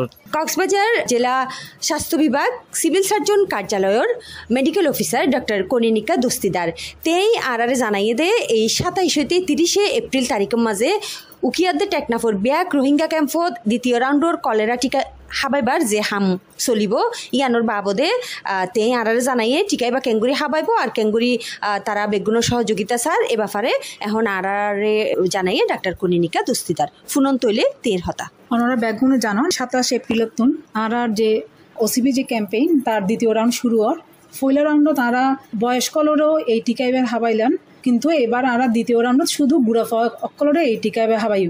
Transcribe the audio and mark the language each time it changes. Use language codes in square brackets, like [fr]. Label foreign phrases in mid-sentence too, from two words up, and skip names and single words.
[ctg] কক্সবাজার জেলা স্বাস্থ্য বিভাগ সিভিল সার্জন কার্যালয়ের মেডিকেল অফিসার ডক্টর কনিনিকা দস্তিদার তেই আর জানাইয়ে দে এই 27 হইতে 30 এপ্রিল তারিখের মাঝে উকিয়াদ্দে টেকনাফর ব্যাক রোহিঙ্গা ক্যাম্পত দ্বিতীয় রাউন্ডর কলেরা টিকা হাবাইবার যে হাম চলিব ইয়ানোর বাবদে তে আরারে জানাইয়ে টিকাইবা কেঙ্গুরি হাবাইব আর কেঙ্গুরি তারা বেগুনের সহযোগিতা স্যার এ ব্যাপারে এখন আরারে জানাইয়ে ডাক্তার কনিনিকা দস্তিদার ফুনন তৈলে তের হতা ওনারা বেগুনে জানান 27 এপ্রিলত আর যে ওসিবি যে ক্যাম্পেইন তার দ্বিতীয় রাউন্ড শুরু হওয়ার ফইলা রাউন্ড তারা বয়স্কলরও এই টিকাইবার হাবাইলাম, কিন্তু এবার আমরা দ্বিতীয় রাউন্ডত শুধু বুড়া অকলরে এই টিকাইবে হাবাইম।